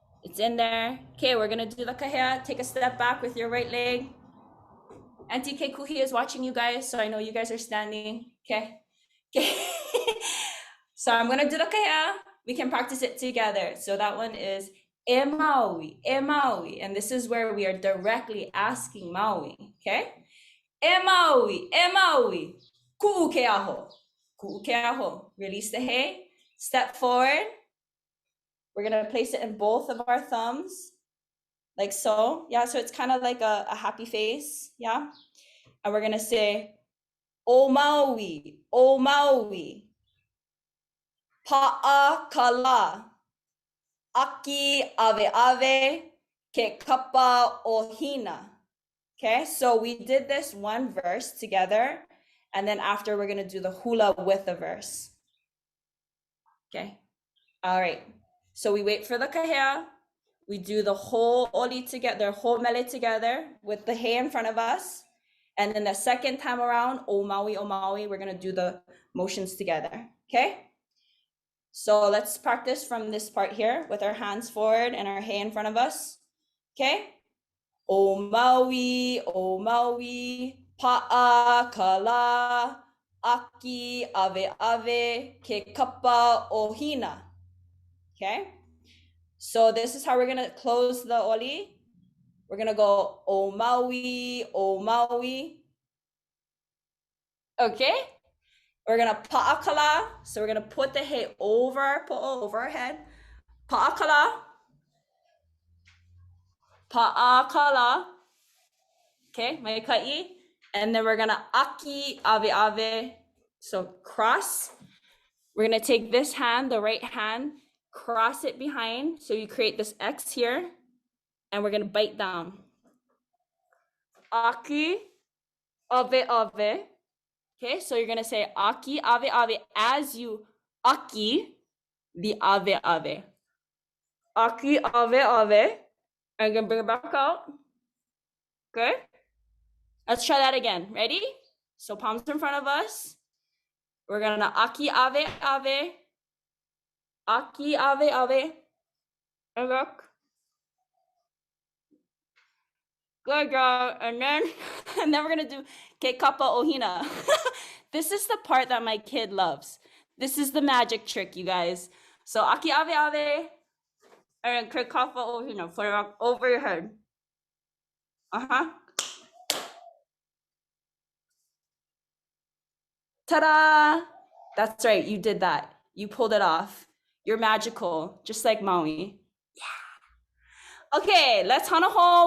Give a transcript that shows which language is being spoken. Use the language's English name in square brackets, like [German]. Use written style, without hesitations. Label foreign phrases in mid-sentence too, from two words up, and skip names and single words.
[English] Okay, we're gonna do the kahea. Take a step back with your right leg. Auntie Kekuhi is watching you guys, so I know you guys are standing. Okay. Okay. So I'm gonna do the kahea. We can practice it together. So that one is e Maui, and this is where we are directly asking Maui. [Hawaiian] Okay. E Maui, ku'u ke aho. [English] Release the he. Step forward. We're gonna place it in both of our thumbs, like so. Yeah, so it's kind of like a happy face. Yeah. And we're gonna say, [Hawaiian] O Maui, pa'a aki ave ke kapa Ohi'a. [English] Okay, so we did this one verse together, and then after we're gonna do the hula with the verse. Okay, all right. So we wait for the kahea. We do the whole oli together, the whole mele together with the he in front of us. And then the second time around, O Maui, we're gonna do the motions together, okay? So let's practice from this part here with our hands forward and our he in front of us, okay? [Hawaiian] O Maui, pa'a kala, aki ave ke kapa Ohi'a, [English] okay? So this is how we're gonna close the oli. We're gonna go O Maui. Okay? We're gonna pa'akala. So we're gonna put the he over our po'o, over our head. [Hawaiian] Pa'akala. Okay, mai ka'i. [English] And then we're gonna [Hawaiian] aki ave. [English] So cross. We're gonna take this hand, the right hand, cross it behind. So you create this X here. And we're gonna bite down. [Hawaiian] Aki ave. [English] Okay, so you're gonna say [Hawaiian] aki ave [English] as you aki the ave. [Hawaiian] Aki ave. [English] I'm gonna bring it back out. Okay, let's try that again. Ready? So palms in front of us. We're gonna [Hawaiian] aki ave. Aki ave. [English] And look. Good girl. And then we're gonna do [Hawaiian] ke kapa Ohi'a. [English] This is the part that my kid loves. This is the magic trick, you guys. [Hawaiian] So aki ave, and then ke kapa Ohi'a. [English] Put it over your head. Ta-da! That's right, you did that. You pulled it off. You're magical, just like Maui. Yeah. Okay, let's hanaho.